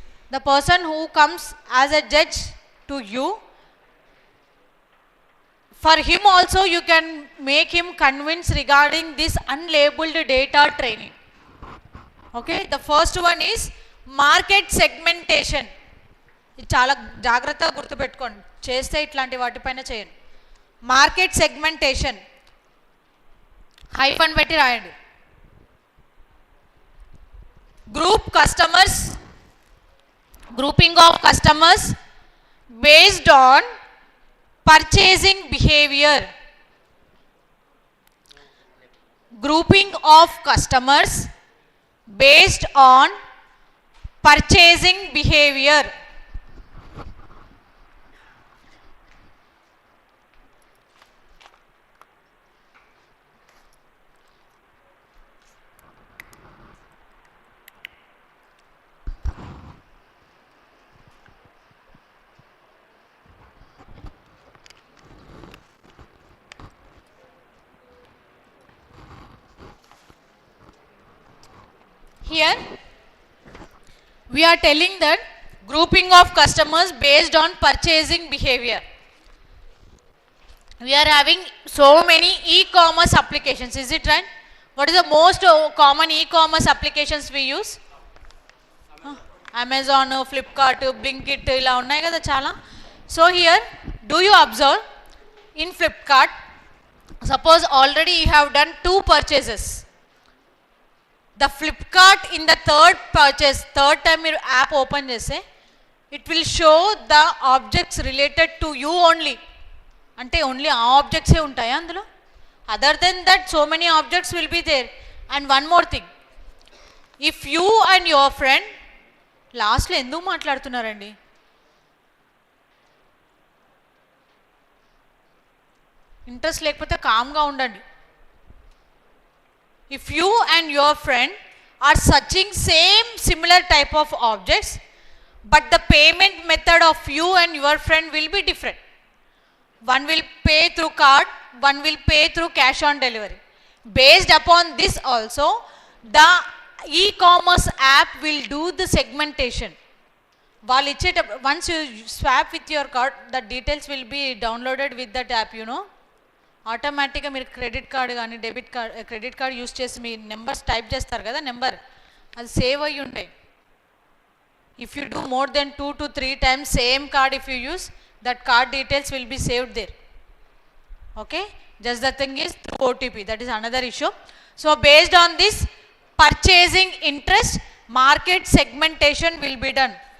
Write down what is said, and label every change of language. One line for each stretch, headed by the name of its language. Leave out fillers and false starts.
English: The person who comes as a judge to you, for him also you can make him convince regarding this unlabeled data training. Okay, the first one is market segmentation.
Telugu: ఇది చాలా జాగ్రత్తగా గుర్తుపెట్టుకోండి, చేస్తే ఇట్లాంటి వాటిపైన చేయండి. Market segmentation hyphen పెట్టి రాయండి.
English: Group customers, grouping of customers based on purchasing behaviour. Grouping of customers based on purchasing behavior. here we are telling that grouping of customers based on purchasing behavior. We are having so many e-commerce applications, is it right? What is the most common e-commerce applications we use?
Telugu: Amazon, Flipkart, Blinkit, ఇలా ఉన్నాయి కదా చాలా.
English: So here, do you observe in Flipkart, suppose already you have done 2 purchases. The Flipkart in the third purchase, third time
Telugu: మీరు app open చేస్తే
English: it will show the objects related to you only.
Telugu: అంటే only ఆ ఆబ్జెక్ట్సే ఉంటాయా అందులో?
English: Other than that so many objects will be there. And one more thing, if you and your friend,
Telugu: లాస్ట్లో ఎందుకు మాట్లాడుతున్నారండి? Interest లేకపోతే కామ్గా ఉండండి.
English: If you and your friend are searching same similar type of objects, but the payment method of you and your friend will be different. One will pay through card, one will pay through cash on delivery. Based upon this also, the e-commerce app will do the segmentation. While once you swap with your card, the details will be downloaded with that app, you know.
Telugu: ఆటోమేటిక్గా మీరు credit card కానీ credit card use చేసి మీ numbers type చేస్తారు కదా, number అది save అయ్యి ఉంటాయి.
English: If you do more than 2 to 3 times same card, if you use, that card details will be saved there. Okay, just the thing is through OTP, that is another issue. So based on this purchasing interest, market segmentation will be done.